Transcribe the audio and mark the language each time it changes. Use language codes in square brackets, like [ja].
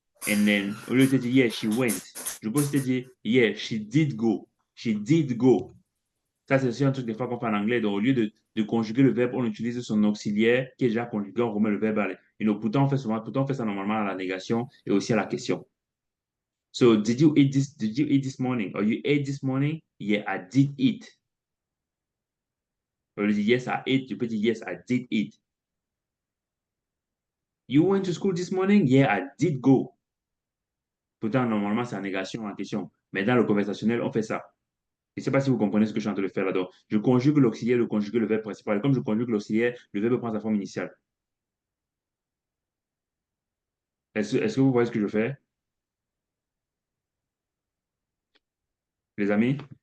[en] And then, [fr] au lieu de dire, [en] yeah, she went, [fr] je peux aussi te dire, [en] yeah, she did go. She did go. [fr] Ça, c'est aussi un truc des fois qu'on fait en anglais. Donc, au lieu de conjuguer le verbe, on utilise son auxiliaire qui est déjà conjugué, on remet le verbe à pourtant, on fait ça normalement à la négation et aussi à la question. [en] So, did you eat this morning? Or you ate this morning? Yeah, I did eat. [fr] Au lieu de dire [en] yes, I ate, [fr] tu peux dire [en] yes, I did eat. You went to school this morning? Yeah, I did go. [fr] Pourtant, normalement, c'est la négation en question. Mais dans le conversationnel, on fait ça. Je ne sais pas si vous comprenez ce que je suis en train de faire là-dedans. Je conjugue l'auxiliaire, je conjugue le verbe principal. Et comme je conjugue l'auxiliaire, le verbe prend sa forme initiale. Est-ce que vous voyez ce que je fais, les amis?